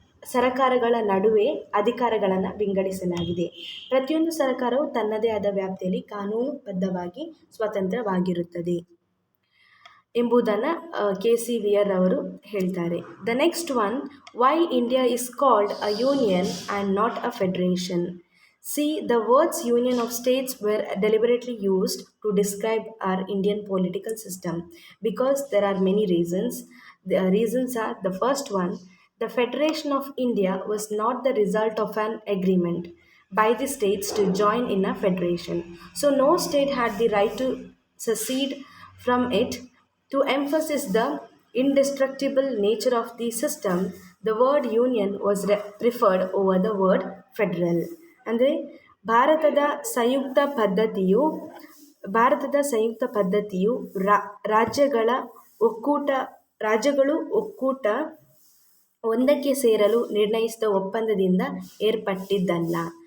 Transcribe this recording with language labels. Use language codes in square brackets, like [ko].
[kn] ಸರಕಾರಗಳ ನಡುವೆ ಅಧಿಕಾರಗಳನ್ನು ವಿಂಗಡಿಸಲಾಗಿದೆ. ಪ್ರತಿಯೊಂದು ಸರಕಾರವು ತನ್ನದೇ ಆದ ವ್ಯಾಪ್ತಿಯಲ್ಲಿ ಕಾನೂನುಬದ್ಧವಾಗಿ ಸ್ವತಂತ್ರವಾಗಿರುತ್ತದೆ ಎಂಬುದನ್ನು KC ವೀರ್ ಅವರು ಹೇಳ್ತಾರೆ. [en] The next one, why India is called a union and not a federation. See, the words union of states were deliberately used to describe our Indian political system because there are many reasons. The reasons are, the first one, the Federation of India was not the result of an agreement by the states to join in a federation. So, no state had the right to secede from it. To emphasize the indestructible nature of the system, the word union was preferred over the word federal. [kn] ಅಂದರೆ ಭಾರತದ ಸಂಯುಕ್ತ ಪದ್ಧತಿಯು ಭಾರತದ ಸಂಯುಕ್ತ ಪದ್ಧತಿಯು ರಾಜ್ಯಗಳ ಒಕ್ಕೂಟ ರಾಜ್ಯಗಳು ಒಕ್ಕೂಟ ಒಂದಕ್ಕೆ ಸೇರಲು ನಿರ್ಣಯಿಸಿದ ಒಪ್ಪಂದದಿಂದ ಏರ್ಪಟ್ಟಿದ್ದಲ್ಲ.